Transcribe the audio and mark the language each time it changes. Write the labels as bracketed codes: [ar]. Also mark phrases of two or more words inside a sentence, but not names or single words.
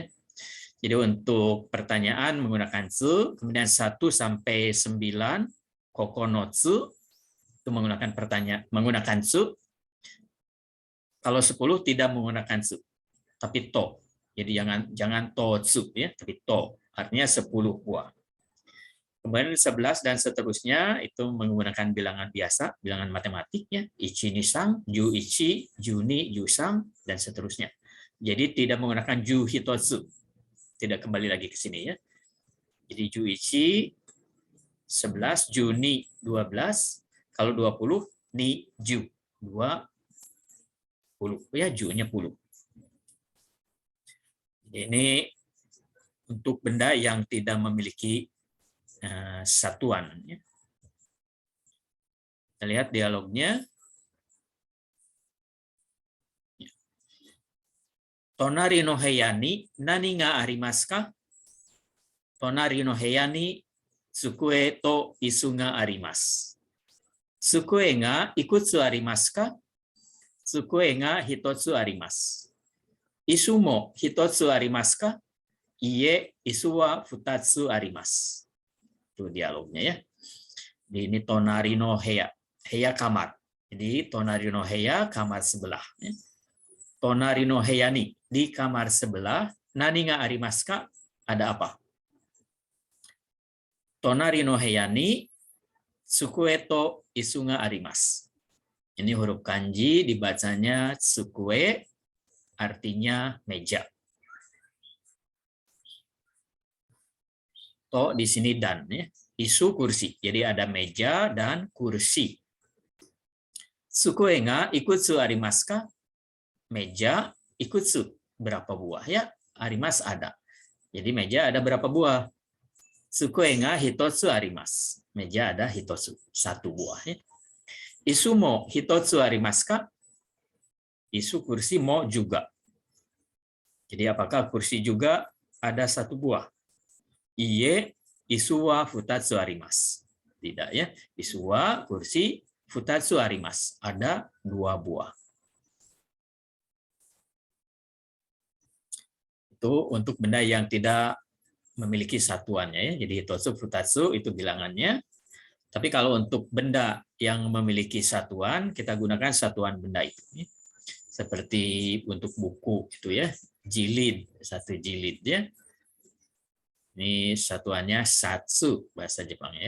[id] Jadi untuk pertanyaan menggunakan su, kemudian 1 sampai 9 kokonotsu itu menggunakan su. Kalau 10 tidak menggunakan su, tapi to. Jadi jangan totsu ya, tapi to. Artinya 10 buah. Kemudian 11 dan seterusnya itu menggunakan bilangan biasa, bilangan matematiknya, [ja] 一二三、十一、十二, 十三, [id] dan seterusnya. Jadi tidak menggunakan [ja] 十ひとつ. [id] Tidak kembali lagi ke sini ya. Jadi [ja] 十一 [id] 11, [ja] 十二 [id] 12, kalau 20 [ja] 二十 [id] 20 ya, ju-nya 10. Ini untuk benda yang tidak memiliki satuan. Kita lihat dialognya. [ja] 隣の部屋に何がありますか? 隣の部屋に机と椅子があります. 机がいくつありますか? 机が一つあります. 椅子も一つありますか？いいえ、椅子は二つあります. [id] Itu dialognya ya. Ini [ja] 隣の部屋. [id] Heya kamar. Jadi [ja] 隣の部屋 [id] kamar sebelah. [ja] 隣の部屋に, [id] di kamar sebelah. [ja] 何がありますか? [id] Ada apa? [ja] 隣の部屋に机と椅子があります. [id] Ini huruf kanji dibacanya sukue, artinya meja. To di sini dan ya. Isu kursi. Jadi ada meja dan kursi. [ja] 机がいくつありますか? [id] Meja ikutsu berapa buah ya? Arimasu ada. Jadi meja ada berapa buah? [ja] 机が一つあります. [id] Meja ada hitotsu, satu buah ya. [ja] 椅子も一つありますか? [id] Isu kursi mo juga. Jadi apakah kursi juga ada satu buah? [ja] いいえ、椅子は二つあります. [id] Tidak ya. [ja] 椅子は [id] kursi [ja] 二つあります. [id] Ada dua buah. Itu untuk benda yang tidak memiliki satuannya ya. Jadi hitotsu, futatsu itu bilangannya. Tapi kalau untuk benda yang memiliki satuan, kita gunakan satuan benda itu. Ya. Seperti untuk buku itu ya, jilid, satu jilid ya. Ini satuannya satsu bahasa Jepangnya ya.